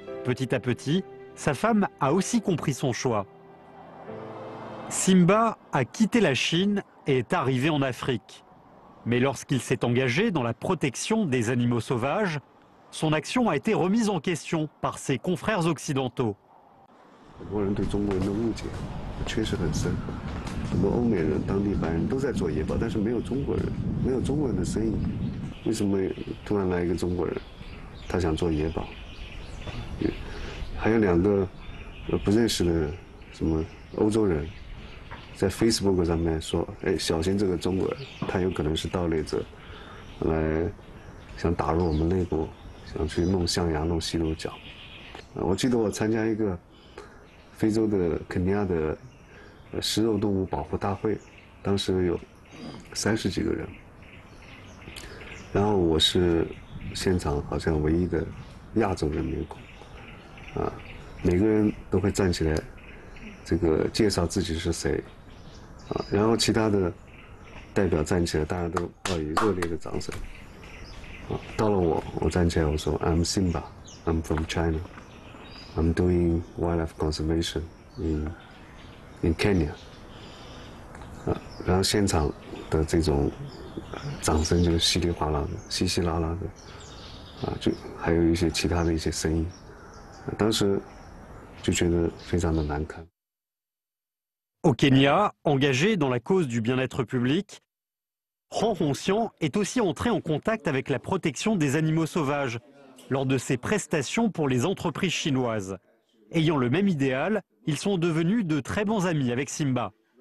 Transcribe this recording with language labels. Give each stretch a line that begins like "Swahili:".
French: Petit à petit, sa femme a aussi compris son choix. Simba a quitté la Chine et est arrivé en Afrique. Mais lorsqu'il s'est engagé dans la protection des animaux sauvages, son action a été remise en question par ses confrères occidentaux.
Chinese: 很多人对中国人的误解确实很深，很多欧美人、当地白人都在做野保，但是没有中国人，没有中国人的身影。为什么突然来一个中国人，他想做野保？还有2个不认识的什么欧洲人，在 Facebook 上面说：“哎，小心这个中国人，他有可能是盗猎者，来想打入我们内部，想去弄象牙、弄西鲁角。” 我记得我参加一个非洲的肯尼亚的食肉动物保护大会，当时有30几个人，然后我是现场好像唯一的亚洲人面孔，每个人都会站起来，这个介绍自己是谁，然后其他的代表站起来，大家都报以热烈的掌声，到了我站起来，我说
English: I'm Simba, I'm from China. I'm doing wildlife conservation in Kenya.
Chinese: 然后现场的这种掌声就稀里哗啦的、稀稀拉拉的，就还有一些其他的一些声音，当时就觉得非常的难堪。
French: Au Kenya, engagé dans la cause du bien-être public, Han Hongxian est aussi entré en contact avec la protection des animaux sauvages lors de ses prestations pour les entreprises chinoises. Ayant le même idéal, ils sont devenus de très bons amis avec Simba.